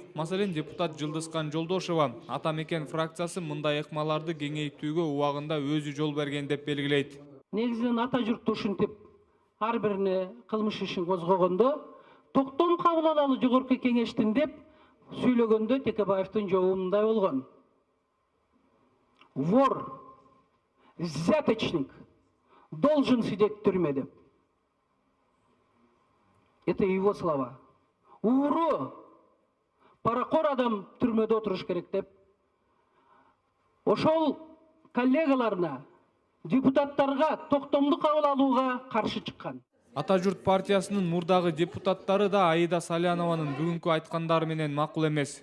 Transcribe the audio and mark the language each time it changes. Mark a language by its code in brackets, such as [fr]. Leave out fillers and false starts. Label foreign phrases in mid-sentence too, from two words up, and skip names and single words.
[ky] Маселен, депутат Жылдызкан Жолдошова ата мекен фракциясы мындай ыкмаларды кеңейтүүгө убагында өзү жол берген деп белгилейт. Негизинен ата журтту ушинтип ар бирине кылмыш ишин козгогондо токтом кабыл алалы жогорку кеңештин деп сүйлөгөндө Текебаевдин жообу мындай болгон. [ru] Вор, взяточник должен сидеть в тюрьме деп. Это его слова. [ky] Уру, паракор адам түрмөдө отуруш керек деп. Ошол коллегаларына, депутаттарга токтомду кабыл алууга каршы чыккан. Ата журт партиясынын мурдагы депутаттары да Аида Салянованын бүгүнкү айткандары менен макул эмес.